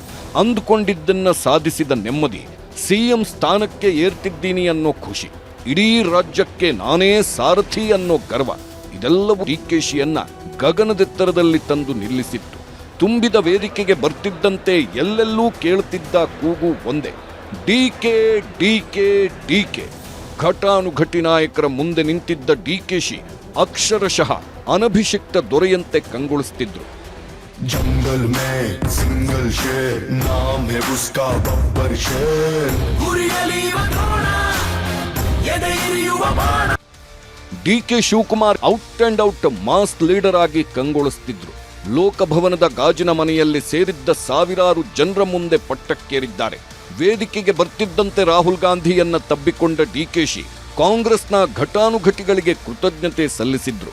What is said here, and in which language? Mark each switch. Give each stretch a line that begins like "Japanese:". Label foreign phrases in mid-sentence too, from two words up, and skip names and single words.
Kannada: ಅಂದುಕೊಂಡಿದ್ದನ್ನ ಸಾಧಿಸಿದ ನೆಮ್ಮದಿ, ಸಿಎಂ ಸ್ಥಾನಕ್ಕೆ ಏರ್ತಿದ್ದೀನಿ ಅನ್ನೋ ಖುಷಿ, ಇಡೀ ರಾಜ್ಯಕ್ಕೆ ನಾನೇ ಸಾರಥಿ ಅನ್ನೋ ಗರ್ವ, ಇದೆಲ್ಲವೂ ಡಿಕೆಶಿಯನ್ನ ಗಗನದೆತ್ತರದಲ್ಲಿ ತಂದು ನಿಲ್ಲಿಸಿತ್ತು. ತುಂಬಿದ ವೇದಿಕೆಗೆ ಬರ್ತಿದ್ದಂತೆ ಎಲ್ಲೆಲ್ಲೂ ಕೇಳುತ್ತಿದ್ದ ಕೂಗು ಒಂದೇ, ಡಿಕೆ ಡಿಕೆ ಡಿಕೆ. ಘಟಾನುಘಟಿ ನಾಯಕರ ಮುಂದೆ ನಿಂತಿದ್ದ ಡಿಕೆಶಿ ಅಕ್ಷರಶಃ ಅನಭಿಷಿಕ್ತ ದೊರೆಯಂತೆ ಕಂಗೊಳಿಸುತ್ತಿದ್ರು.
Hindi: जंगल में सिंगल शेर नाम है उसका बब्बर शेर.
Kannada: ಡಿಕೆ ಶಿವಕುಮಾರ್
English: out and out mass leader
Kannada: ಆಗಿ ಕಂಗೊಳಿಸುತ್ತಿದ್ರು. ಲೋಕಭವನದ ಗಾಜಿನ ಮನೆಯಲ್ಲಿ ಸೇರಿದ್ದ ಸಾವಿರಾರು ಜನರ ಮುಂದೆ ಪಟ್ಟಕ್ಕೇರಿದ್ದಾರೆ. ವೇದಿಕೆಗೆ ಬರ್ತಿದ್ದಂತೆ ರಾಹುಲ್ ಗಾಂಧಿಯನ್ನ ತಬ್ಬಿಕೊಂಡ ಡಿಕೆಶಿ ಕಾಂಗ್ರೆಸ್ನ ಘಟಾನುಘಟಿಗಳಿಗೆ ಕೃತಜ್ಞತೆ ಸಲ್ಲಿಸಿದ್ರು.